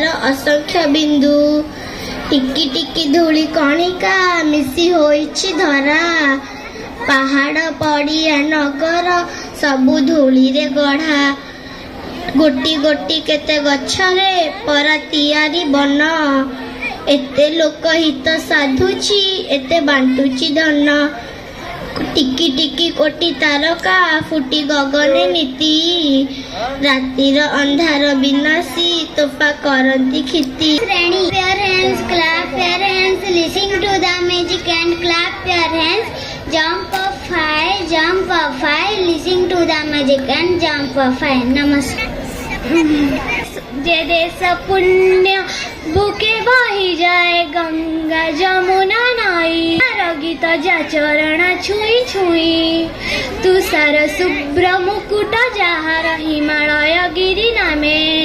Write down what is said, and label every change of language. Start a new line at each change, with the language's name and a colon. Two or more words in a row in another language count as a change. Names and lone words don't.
Odia: ଅସଂଖ୍ୟ ବିନ୍ଦୁ ଟିକି ଟିକି ଧୂଳି କଣିକା ମିଶି ହୋଇଛି ଧରା ପାହାଡ଼ ପଡ଼ିଆ ନଗର ସବୁ ଧୂଳି ରେ ଗଢ଼ା ଗୋଟି ଗୋଟି କେତେ ଗଛରେ ପରା ତିଆରି ବନ ଏତେ ଲୋକ ହିତ ସାଧୁଛି ଏତେ ବାଣ୍ଟୁଛି ଧନ ଟିକି ଟିକି କୋଟି ତାରକା ଫୁଟି ଗଗନେ ନିତି ରାତିର ଅନ୍ଧାର ବିନାଶୀ ତୋଫା କରନ୍ତି ଖିତି ଶ୍ରେଣୀ
English: your hands clap your hands listen to the music and clap your hands jump up high
Odia: listen to the music and jump up high नमस्कार ଯେ ଦେଶ ପୁଣ୍ୟ ବୁକେ ବହି ଯାଏ ଗଙ୍ଗା ଯମୁନା ନାଇ ଗୀତ ଯା ଚରଣ ଛୁଇ ଛୁଇ ତୁଷାର ଶୁଭ୍ର ମୁକୁଟ ଯହାର ହିମାଳୟ ଗିରି ନାମେ